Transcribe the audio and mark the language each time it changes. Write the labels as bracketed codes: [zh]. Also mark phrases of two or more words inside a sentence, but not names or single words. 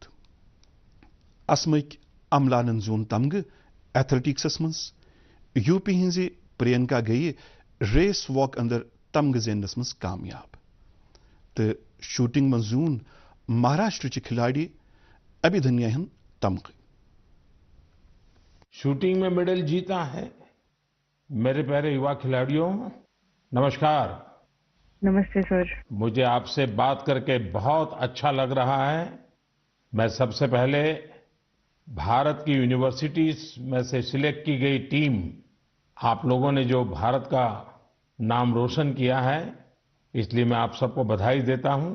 [ks] اسمٕکۍ عملانن زیوٗن تمغہٕ ایتھلیٹکسس منٛز. یو پی ہنزِ پرینکا گئی ریس واک اندر تمغہ زینس مز کامیاب تو شوٹنگ من زون مہاراشٹر چہ کھلاڑی ابھیدنیا ہن تمغہ. [hi] शूटिंग में मेडल जीता है. मेरे प्यारे युवा खिलाड़ियों, नमस्कार. नमस्ते सर. मुझे आप से बात कर के बहुत अच्छा लग रहा है. मैं सब से पहले भारत की यूनिवर्सिटीज़ में से सेलेक्ट की गई टीम, आप लोगों ने जो भारत का नाम रोशन किया है, इस लिए मैं आप सब को बधाई देता हूँ.